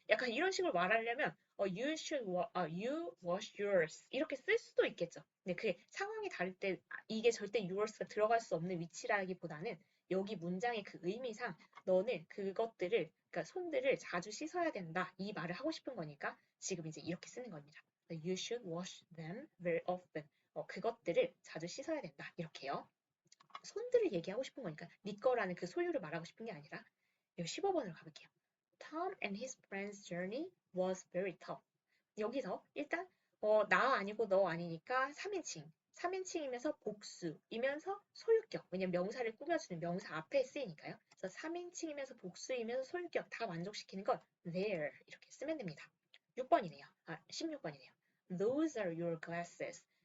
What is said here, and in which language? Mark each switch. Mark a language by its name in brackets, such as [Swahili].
[Korean] 약간 이런 식으로 말하려면 [English] you wash yours [Korean] 이렇게 쓸 수도 있겠죠. 근데 그게 상황이 다를 때 이게 절대 yours가 들어갈 수 없는 위치라기보다는 여기 문장의 그 의미상 너는 그것들을 그러니까 손들을 자주 씻어야 된다 이 말을 하고 싶은 거니까 지금 이제 이렇게 쓰는 겁니다. [English] You should wash them very often. [Korean] 그것들을 자주 씻어야 된다 이렇게요. 손들을 얘기하고 싶은 거니까 네 거라는 그 소유를 말하고 싶은 게 아니라 15번으로 가볼게요. [English] Tom and his friend's journey was very tough. [Korean] 여기서 일단 나 아니고 너 아니니까 3인칭. 3인칭이면서 복수이면서 소유격. 왜냐면 명사를 꾸며주는 명사 앞에 쓰이니까요. 그래서 3인칭이면서 복수이면서 소유격 다 만족시키는 건 there 이렇게 쓰면 됩니다. 6번이네요. 16번이네요. [English] Those are your glasses.